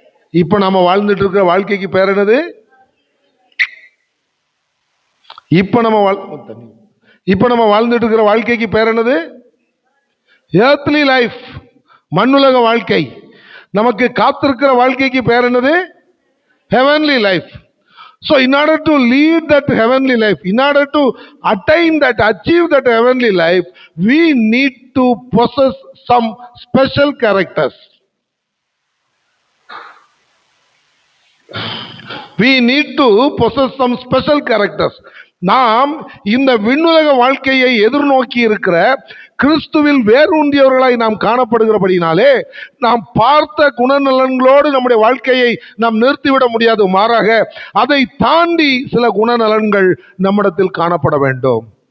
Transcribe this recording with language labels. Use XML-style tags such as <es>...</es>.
<ta>இப்ப நாம வாழ்ந்துட்டு இருக்கிற வாழ்க்கைக்கு பேர் என்னது? இப்ப நம்ம வாழ்ந்துட்டு இருக்கிற வாழ்க்கைக்கு பேர் என்னது?</ta> <en>earthly life,</en> <ta>மண்ணுலக வாழ்க்கை. நமக்கு காத்திருக்கிற வாழ்க்கைக்கு பேர் என்னது?</ta> <en>heavenly life. So in order to lead that heavenly life, in order to achieve that heavenly life, we need to possess some special characters. We need to possess some special characters.</en> <ta>நாம் இந்த விண்ணுலக வாழ்க்கையை எதிர்நோக்கி இருக்கிற கிறிஸ்துவில் வேரூன்றியவர்களாய் நாம் காணப்படுகிறபடினாலே நாம் பார்த்த குணநலன்களோடு நம்முடைய வாழ்க்கையை நாம் நிறுத்திவிட முடியாது. மாறாக அதை தாண்டி சில குணநலன்கள் நம்மிடத்தில் காணப்பட வேண்டும்.</ta>